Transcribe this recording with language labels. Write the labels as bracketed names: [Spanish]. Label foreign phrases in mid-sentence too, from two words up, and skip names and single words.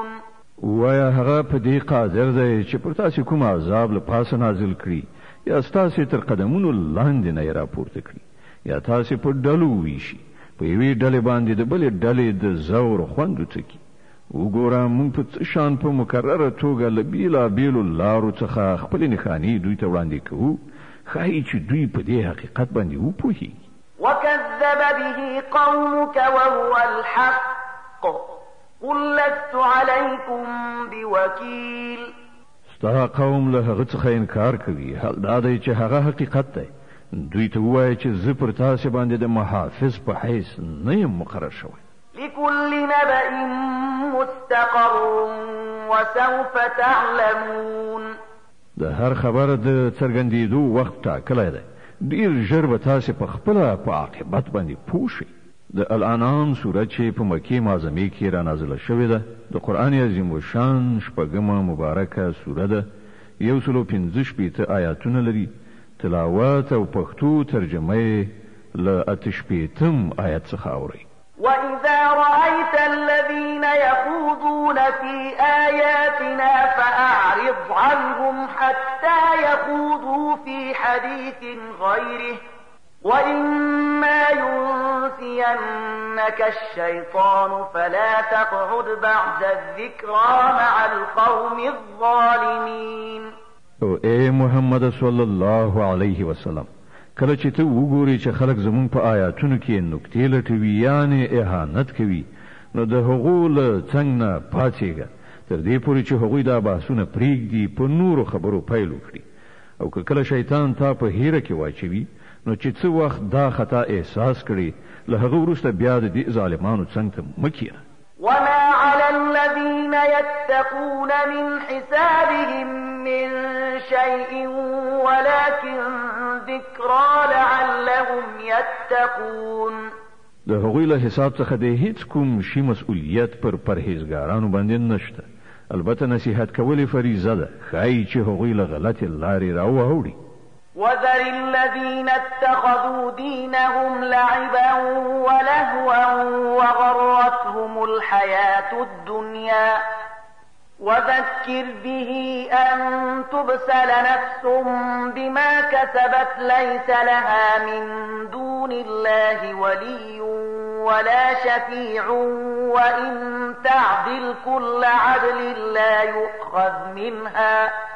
[Pashto] وایا هغه په دې قادر دی چې پر تاسو کوم عذاب له پاسه نازل کړي یا تاسو تر قدمونو لاندې نه راپورته کړي یا تاسو په ډلو ویشي په یوې ډلې باندې د بلې ډلې د زور خوند وڅکي. وګوره موږ په شان په مکرره توګه له بیلابیلو لارو څخه خپل نښانې دوی ته وړاندې کوو ښایي چې دوی په دې حقیقت باندې وپوهیږي. [Arabic] وكذب به قومك وهو الحق قل لست عليكم بوكيل. [Pashto] ستا قوم له هغه څخه انکار کوي، حال دا دی چې هغه حقیقت دی. دوی ته ووایه چې زه پر تاسې باندې د محافظ په حیث نه یم مقرر شوی. [Arabic] لكل نبأ مستقر وسوف تعلمون. [Pashto] د هر خبر د څرګندېدو وخت ټاکلی دی. ډېر ژر به تاسې په خپله په عاقبت باندې پوه شئ. د الانعام سورت چې په مکې معظمې کې را نازله شوې ده، د قرآن عظیم الشان شپږمه مبارکه سوره ده. 115 آیاتونه لري. تلاوت او پښتو ترجمه یې له 88 آیت څخه اورئ. [Arabic] وَإِذَا رَأَيْتَ الَّذِينَ يَخُوضُونَ فِي آيَاتِنَا فَأَعْرِضْ عَنْهُمْ حَتَّى يَخُوضُوا فِي حَدِيثٍ غَيْرِهِ وَإِمَّا يُنسِيَنَّكَ الشَّيْطَانُ فَلَا تَقْعُدْ بَعْدَ الذِّكْرَى مَعَ الْقَوْمِ الظَّالِمِينَ. [Pashto] او اے محمد [Arabic] صلی الله علیه وسلم، [Pashto] کله چې ته وګورې چې خلک زمون په آیاتونو کې نکتې لټوي یعنی اهانت کوي، نو د هغو له څنګ نه پاڅېږه تر دې پورې چې هغوی دا بحثونه پرېږدي، په نورو خبرو پیل وکړي. او که کله شیطان تا په هیره کې واچوي، نو چې څه وخت دا خطا احساس کړي، له هغه وروسته بیا د دې ظالمانو څنګ ته مه کښېنه. [Arabic] وما على الذين يتقون من حسابهم من شيء ولكن ذكرى لعلهم يتقون. [Pashto] د هغوی له حساب څخه د هیڅ کوم شي مسؤلیت پر پرهیزګارانو باندې نشته. البته نصیحت کول فریضه ده، ښایي چې هغوی له غلطې لارې راواوړي. [Arabic] وذر الذين اتخذوا دينهم لعبا ولهوا وغرتهم الحياة الدنيا وذكر به أن تبسل نفس بما كسبت ليس لها من دون الله ولي ولا شفيع وإن تعدل كل عدل لا يؤخذ منها